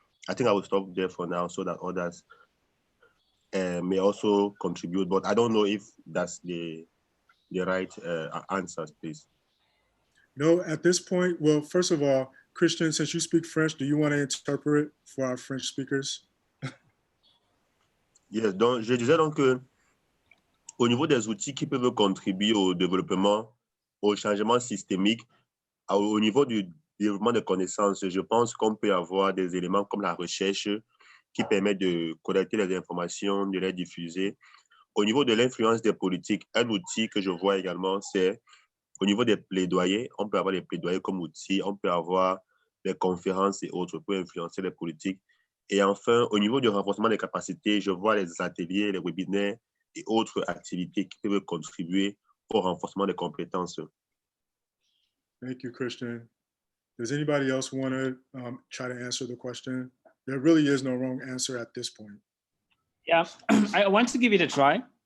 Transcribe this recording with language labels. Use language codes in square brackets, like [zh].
[en] I think I will stop there for now so that others may also contribute, but I don't know if that's the right answers, please. No, at this point, well, first of all, Christian, since you speak French, do you want to interpret for our French speakers? [fr] Yes, donc je disais donc que au niveau des outils qui peuvent contribuer au développement, au changement systémique, au niveau du développement de connaissances, je pense qu'on peut avoir des éléments comme la recherche qui permettent de collecter les informations, de les diffuser. Au niveau de l'influence des politiques, un outil que je vois également, c'est au niveau des plaidoyers. On peut avoir des plaidoyers comme outil, on peut avoir des conférences et autres pour influencer les politiques. Et enfin, au niveau du renforcement des capacités, je vois les ateliers, les webinaires et autres activités qui peuvent contribuer au renforcement des compétences. [en] Thank you, Christian. Does anybody else want to try to answer the question? There really is no wrong answer at this point. Yeah, I want to give it a try.